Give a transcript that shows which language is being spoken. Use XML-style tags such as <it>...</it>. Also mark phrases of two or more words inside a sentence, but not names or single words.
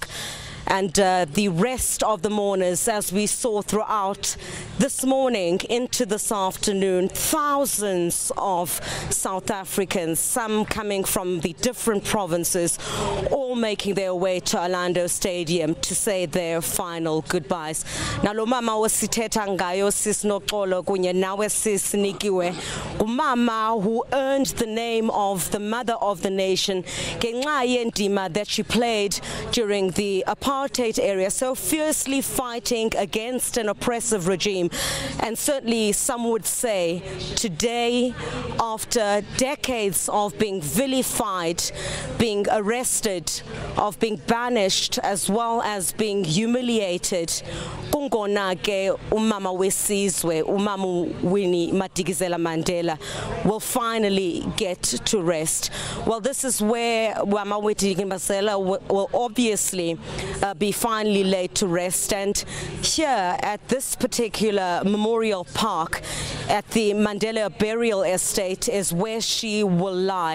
<en>And the rest of the mourners, as we saw throughout this morning into this afternoon, thousands of South Africans, some coming from the different provinces, all making their way to Orlando Stadium to say their final goodbyes. Now,</en> <xh>lo mama wasithetha ngayo sis Noxolo kunye nawe sis Nikiwe,</xh> <en>umama who earned the name of the mother of the nation</en> <xh>ngenxa yendima</xh> <en>that she played during the apartheid area, so fiercely fighting against an oppressive regime. And certainly some would say today, after decades of being vilified, being arrested, of being banished, as well as being humiliated,</en> <xh>kungona ke umama wesizwe, umama Winnie Madikizela Mandela,</xh> <en>will finally get to rest. Well, this is where Mama Winnie Madikizela will obviously be finally laid to rest. And here at this particular memorial park, at the Mandela burial estate is where she will lie.</en>